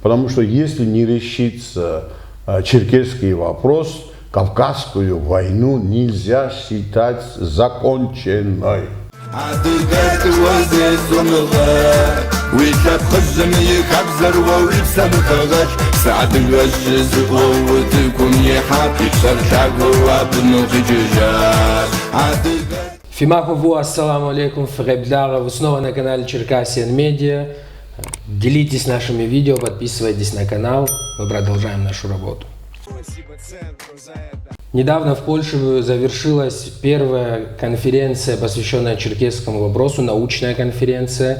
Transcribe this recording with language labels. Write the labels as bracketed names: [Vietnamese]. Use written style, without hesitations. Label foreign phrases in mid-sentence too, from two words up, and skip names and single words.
[Russian] Потому что если не решится черкесский вопрос, Кавказскую войну нельзя считать законченной. [Kabardian] Фимахову, [Arabic] السلام عليكم, [Kabardian] Фребдара, [Russian] вы снова на канале Черкасиан Медиа. Делитесь нашими видео, подписывайтесь на канал, мы продолжаем нашу работу. Недавно в Польше завершилась первая конференция, посвященная черкесскому вопросу, научная конференция.